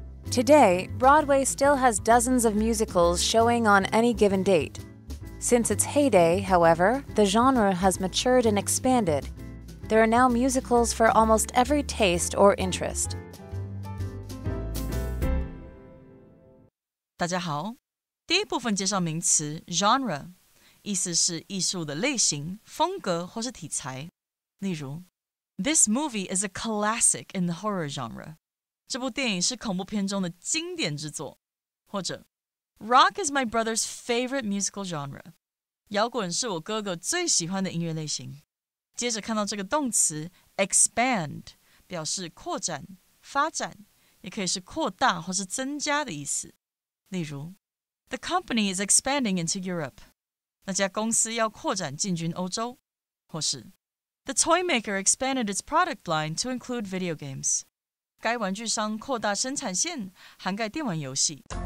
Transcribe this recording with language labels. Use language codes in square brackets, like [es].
[en] Today, Broadway still has dozens of musicals showing on any given date. Since its heyday, however, the genre has matured and expanded. There are now musicals for almost every taste or interest. [zh] 大家好，第一部分介绍名词 genre， 意思是艺术的类型、风格或是题材。例如 [en] This movie is a classic in the horror genre. [zh] 这部电影是恐怖片中的经典之作。或者 [en] Rock is my brother's favorite musical genre. [zh] 摇滚是我哥哥最喜欢的音乐类型。接着看到这个动词 expand， 表示扩展、发展，也可以是扩大或是增加的意思。 [en] 例如 The company is expanding into Europe. [zh] 那家公司要扩展进军欧洲。或是 [en] The toy maker expanded its product line to include video games. [zh] 该玩具商扩大生产线，涵盖电玩游戏。